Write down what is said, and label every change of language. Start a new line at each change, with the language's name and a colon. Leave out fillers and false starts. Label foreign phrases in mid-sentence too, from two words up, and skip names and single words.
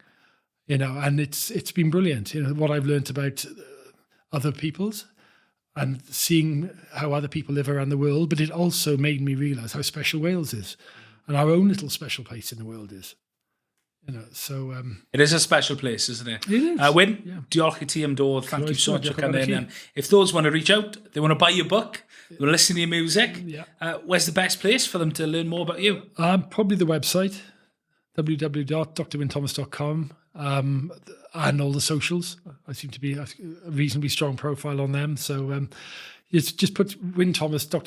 English: And it's been brilliant. What I've learned about other people's and seeing how other people live around the world. But it also made me realise how special Wales is, and our own little special place in the world is. So it is a special place, isn't it? It is.
Welsh: Wyn, diolch I ti am dod.
English: Thank you so much for coming in. And if those want to reach out, they want to buy your book, they want to listen to your music, where's the best place for them to learn more about you? Probably the website, www.drwynthomas.com, and all the socials. I seem to be a reasonably strong profile on them. So just put Wyn Thomas, Dr.